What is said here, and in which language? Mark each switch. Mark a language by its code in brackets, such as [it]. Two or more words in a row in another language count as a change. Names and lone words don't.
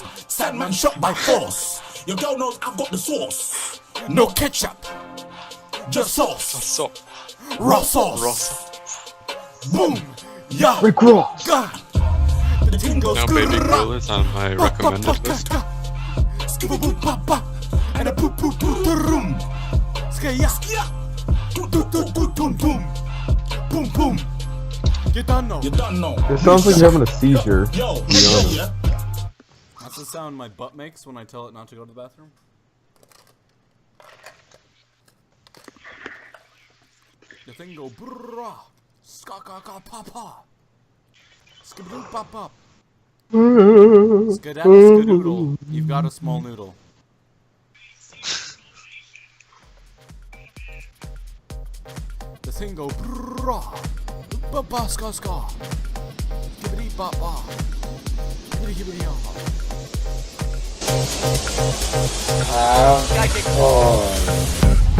[en] Sandman shot by force. Your girl knows I've got the sauce. No ketchup, just sauce. So, Raw sauce. Ross. Boom. Yeah. Rick Ross. God. The thing goes Now Baby Girl is on my recommended list. Skibba-boop-ba-ba. And a boop-boop-boop-da-room. Skaya. Do-do-do-do-do-boom. Boom, boom. You done know. You don't know. It sounds like you're having a seizure. Yo, Yeah. That's the sound my butt makes when I tell it not to go to the bathroom. The thing go brrrah, ska-ka-ka-pa-pa, skibidoo-pop-pop, skedaddle-skadoodle. You've got a small noodle. The thing go brrrah, ba-ba-ska-ska, skibidee-ba-ba, skibidee-skibidee-ah. Skykick.